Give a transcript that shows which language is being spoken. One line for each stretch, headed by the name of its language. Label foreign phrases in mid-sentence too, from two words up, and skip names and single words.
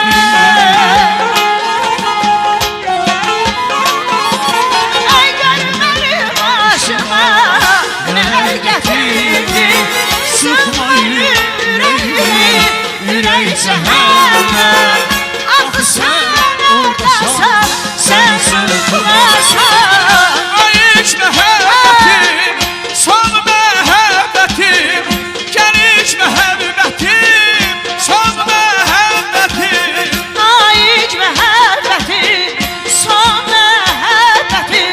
Turkish: Ay görmenin başıma neler getirdin. Sıkma yüreğimi, yürek cehennem. Ah sen oradasan, sen sıkılasan.
Azerbaijani: Ay ilk məhəbbətim, son məhəbbətim. Gəl ilk məhəbbətim, son məhəbbətim. Ay ilk məhəbbətim, son məhəbbətim.